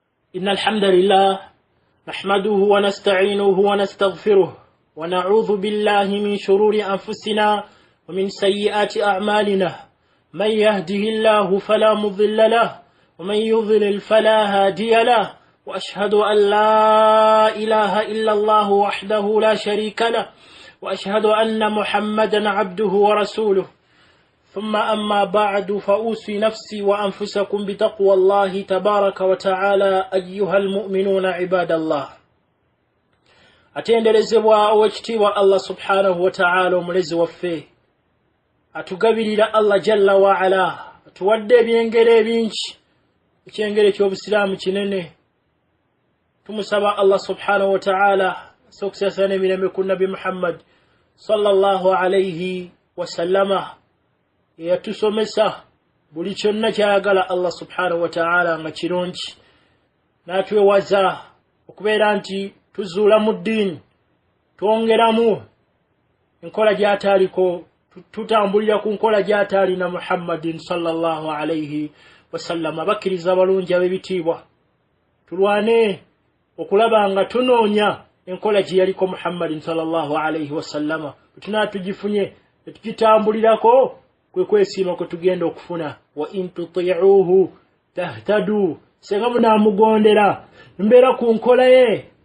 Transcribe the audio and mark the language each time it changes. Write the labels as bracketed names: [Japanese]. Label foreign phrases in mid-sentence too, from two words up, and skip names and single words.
[Arabic] إن الحمد لله نحمده ونستعينه ونستغفره ونعوذ بالله من شرور أنفسنا ومن سيئات أعمالنا من يهده الله فلا مضل له ومن يضلل فلا هادي له وأشهد أن لا إله إلا الله وحده لا شريك له وأشهد أن محمدا عبده ورسوله ثم أما بعد فأوصي نفسي وأنفسكم بتقوى الله تبارك وتعالى أيها المؤمنون عباد الله [Ganda] atenderezebwa owekitiibwa [Arabic] الله سبحانه وتعالى [Ganda] omulezi waffe atugabirira [Arabic] الله جل وعلا [Ganda] atuwadde ebyengere ebingi ekyengere ky'obusiraamu kinene tumusaba [Arabic] الله سبحانه وتعالى [Ganda] sokusasana emirembe ku Nabi Muhammad sallallahu [Arabic] عليه وسلم [Ganda] yatusomesa buli kyonna kyayagala [Arabic] الله سبحانه وتعالى [Ganda] nga kirungi n'atwewaza okubeera nti tuzuula mu ddiini twongeramu enkola gy'ataaliko tutambulira ku nkola gy'ataalina Muhammadin [Arabic] صلى الله عليه وسلم [Ganda] abakkiriza abalungi ab'ebitiibwa tulwane okulaba nga tunoonya enkola gye yaliko Muhammadin [Arabic] صلى الله عليه وسلم [Ganda] tunaatugifunye netugitambulirako kwe kwesiima kwe tugenda okufuna [Arabic] وإن تطيعوه تهتدوا [Ganda] senga munaamugondera mbeera ku nkola ye